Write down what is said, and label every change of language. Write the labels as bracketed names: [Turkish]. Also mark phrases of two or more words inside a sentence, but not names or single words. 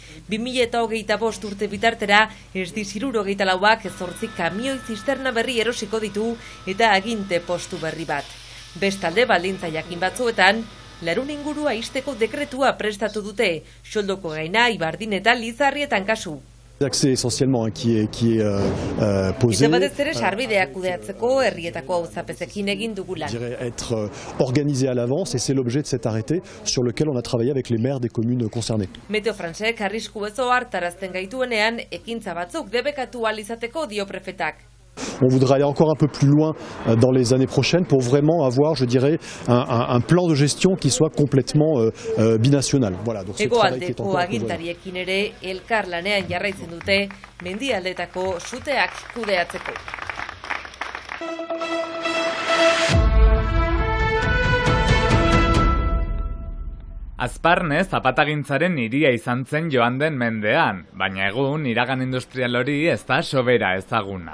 [Basque] 2025 urte bitartera, ESDI-64ak 8 kamioi zisterna berri erosiko ditu eta aginte postu berri bat. Bestalde baldintza jakin batzuetan, larun ingurua ixteko dekretua prestatu dute, Xoldoko Gaina, Ibardin eta Lizarrietan kasu. [French] Accès essentiellement qui est posé. [Basque] Batez ere sarbideak kudeatzeko herrietako auzapezekin egin dugu lan. [French] Être organisé à l'avance et c'est l'objet de cet arrêté sur lequel on a travaillé avec les maires des communes concernées. [Basque] Meteo Fransek arrisku ezo hartarazten gaituenean ekintza batzuk debekatu ahal izateko dio prefetak. [French] On voudra aller encore un peu plus loin dans les années prochaines pour vraiment avoir, je dirais, un plan de gestion qui soit complètement binational. Voilà, donc ce travail qui est en cours. [Basque] Agintariekin ere elkarlanean jarraitzen dute mendialdetako suteak kudeatzeko. Azparne zapatagintzaren hiria izan zen joan den mendean, baina egun iragan industrial hori ez da sobera ezaguna.